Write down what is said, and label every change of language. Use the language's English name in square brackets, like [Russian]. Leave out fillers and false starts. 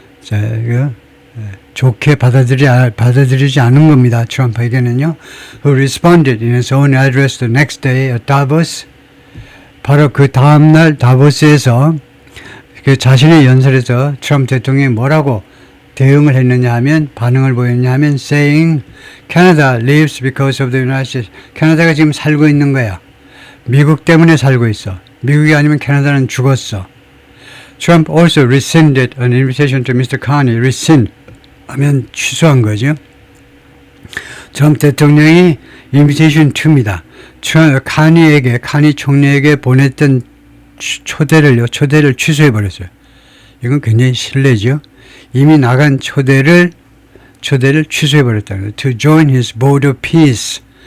[Korean] 자, 이거 좋게 받아들이지 않은 겁니다. 트럼프에게는요. [English] Who responded in his own address the next day at Davos. [Korean] 바로 그 다음날 다보스에서 그 자신의 연설에서 트럼프 대통령이 뭐라고 대응을 했느냐 하면, 반응을 보였냐 하면 [English] saying Canada lives because of the United States. [Korean] 캐나다가 지금 살고 있는 거야. 미국 때문에 살고 있어. 미국이 아니면 캐나다는 죽었어. [English] Trump also rescinded an invitation to Mr. Carney. [Korean] rescind 하면 취소한 거죠. 트럼프 대통령이 [English] invitation to입니다. [Korean] 카니 총리에게 보냈던 초대를 취소해버렸어요. 이건 굉장히 실례죠. 이미 나간 초대를 취소해버렸다는 거예요. [English] To join his board of peace.